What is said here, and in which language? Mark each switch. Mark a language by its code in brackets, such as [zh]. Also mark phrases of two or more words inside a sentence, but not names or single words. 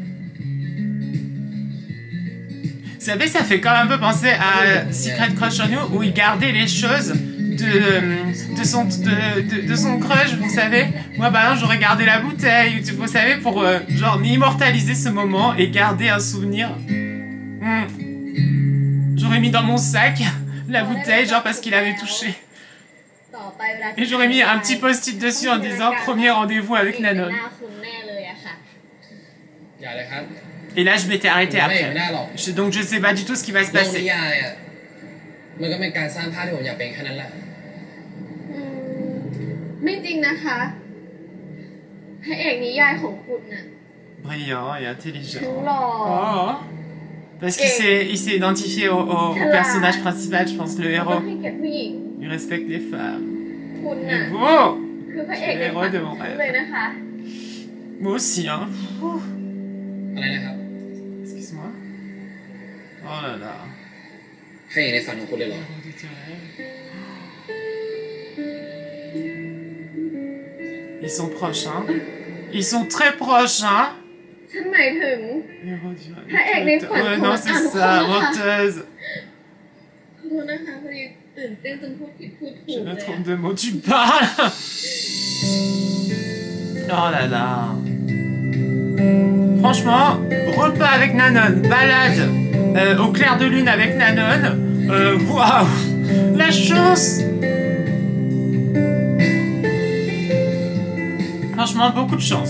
[fr] Vous savez, ça fait quand même un peu penser à Secret Crush on You, où il gardait les choses de son crush, vous savez. Moi, bah, j'aurais gardé la bouteille, vous savez, pour genre immortaliser ce moment et garder un souvenir. J'aurais mis dans mon sac la bouteille, genre parce qu'il avait touché. [th] ต่อไปเวลา [fr] Et j'aurais mis un petit post-it dessus en disant premier rendez-vous avec [th] เป็นห [fr] Nanon. [th] น้าคุณแน่เลยอะค่ะ อย่าเลยครับ [fr] Et là, je m'étais arrêtée [th] ไม่ [fr] après. [th] ได้หรอก [fr] Donc, je sais pas du tout ce qui va se [th] โลกนิ [fr] passer. [th] ยายอะมันก็เป็นการสร้างภาพที่ผมอยากเป็นแค่นั้นแหละ อืมไม่จริงนะคะพระเอกนิยายของคุณน่ะ [fr] Brillant et [th] ทั้ง [fr] intelligent. [th] หล่อ [fr] Oh. Parce il s'est identifié au personnage principal, je pense, le [th] แล้วก็ [fr] héros. [th] ให้เกียรติผู้หญิง [fr] Il respecte les femmes. [th] คุณ [fr] Il [th] น่ะ [fr] est beau. [th] คือพระเอกในฝันของฉันเลยนะคะ [fr] Moi aussi, hein. [th] อะไรนะครับ [fr] Excuse-moi. Oh là là. [th] ให้ในฝันของคุณเลยเหรอ [fr] Ils sont proches, hein. Ils sont très proches, hein. [th] ฉันหมายถึง [fr] Héros du rêve. Ah, elle est Ouais, non, c'est ça, menteuse. [th] ขอโทษนะคะพอดีตื่นเต้นจนพูดผิดพูดถู [fr] Je [th] กเล [fr] me [th] ย [fr] trompe de mots, tu parles. Oh là là. Franchement, repas avec Nanon, balade au clair de lune avec Nanon. Waouh! La chance! Franchement, beaucoup de chance.